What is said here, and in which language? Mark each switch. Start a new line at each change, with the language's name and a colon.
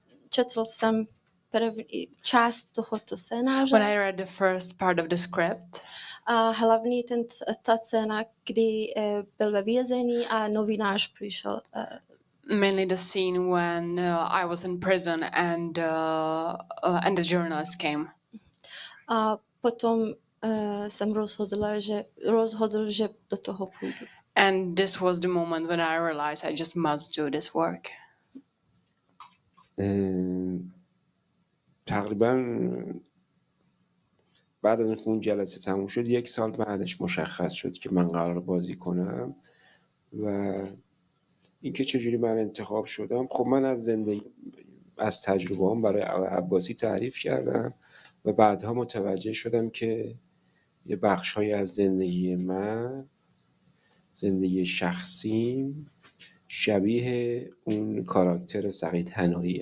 Czech: Četl jsem část tohoto scénáře.
English: When I read the first part of the script,
Czech: hlavní ta scéna, kdy byl ve vězení a novinář přišel.
English: Mainly the scene when I was in prison and the journalist came.
Czech: A potom jsem rozhodl, že do toho půjdu.
English: And this was the moment when I realized I just must do this work.
Persian: تقریبا بعد از اون جلسه تموم شد 1 سال بعدش مشخص شد که من قرار بازی کنم و اینکه چجوری من انتخاب شدم. خب من از تجربه‌ام برای عباسی تعریف کردم و بعدها متوجه شدم که یه بخش‌هایی از زندگی من، زندگی شخصیم، شبیه اون کاراکتر سعید حنایی.